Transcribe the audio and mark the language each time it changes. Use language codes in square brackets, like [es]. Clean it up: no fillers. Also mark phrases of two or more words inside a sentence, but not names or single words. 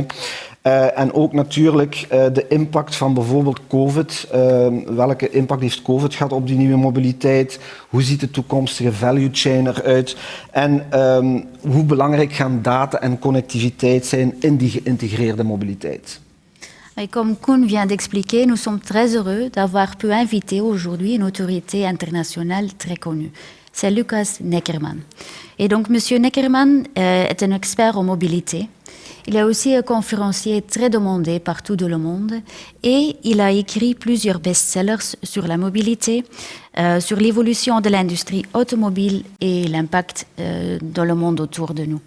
[nl] En ook natuurlijk de impact van bijvoorbeeld COVID. Welke impact heeft COVID gehad op die nieuwe mobiliteit? Hoe ziet de toekomstige [en] value chain [nl] eruit? En hoe belangrijk gaan data en connectiviteit zijn in die geïntegreerde mobiliteit? [fr] Et comme Koen vient d'expliquer, nous sommes très heureux d'avoir pu inviter aujourd'hui une autorité internationale très connue. C'est Lukas Neckermann. Et donc, Monsieur Neckermann est un expert en mobilité. Il est aussi un conférencier très demandé partout dans le monde et il a écrit plusieurs best-sellers sur la mobilité, sur l'évolution de l'industrie automobile et l'impact dans le monde autour de nous.